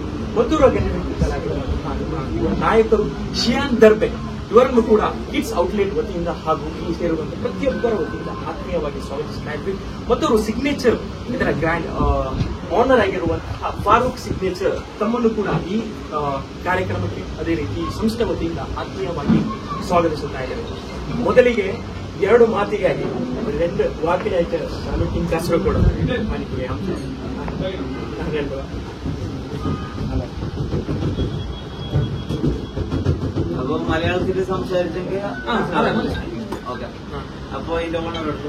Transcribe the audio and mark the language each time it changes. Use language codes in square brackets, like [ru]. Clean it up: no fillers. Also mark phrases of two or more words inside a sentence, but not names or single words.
[kn] ಮತ್ತೋರ್ವ ಗಣ್ಯ ವ್ಯಕ್ತಿಗಳಾಗಿರುವಂತಹ ನಾಯಕರು ಶಿಯಾನ್ ದರ್ಬೆ ಇವರನ್ನು ಕೂಡ ಕಿಡ್ಸ್ ಔಟ್ಲೆಟ್ ವತಿಯಿಂದ ಹಾಗೂ ಇಲ್ಲಿ ಸೇರುವಂತಹ ಪ್ರತಿಯೊಬ್ಬರ ವತಿಯಿಂದ ಆತ್ಮೀಯವಾಗಿ ಸ್ವಾಗತಿಸ್ತಾ ಇದ್ವಿ. ಮತ್ತವರು ಸಿಗ್ನೇಚರ್ ಇದರ [en] grand owner [kn] ಆಗಿರುವಂತಹ ಫಾರೂಕ್ ಸಿಗ್ನೇಚರ್ ತಮ್ಮನ್ನು ಕೂಡ ಈ ಕಾರ್ಯಕ್ರಮಕ್ಕೆ ಅದೇ ರೀತಿ ಸಂಸ್ಥೆ ವತಿಯಿಂದ ಆತ್ಮೀಯವಾಗಿ ಸ್ವಾಗತಿಸುತ್ತಾ ಇದ್ದಾರೆ. ಮೊದಲಿಗೆ 2 ಮಾತಿಗಾಗಿ [ml] 2 വാക്കിനായിട്ട് ഷാലു കാസർഗോഡ് മാനിക്കുകയാണ്. അപ്പൊ മലയാളത്തിൽ സംസാരിച്ചെങ്കിൽ ഓക്കെ. അപ്പൊ ഇതിന്റെ ഓണർ എടുത്തു.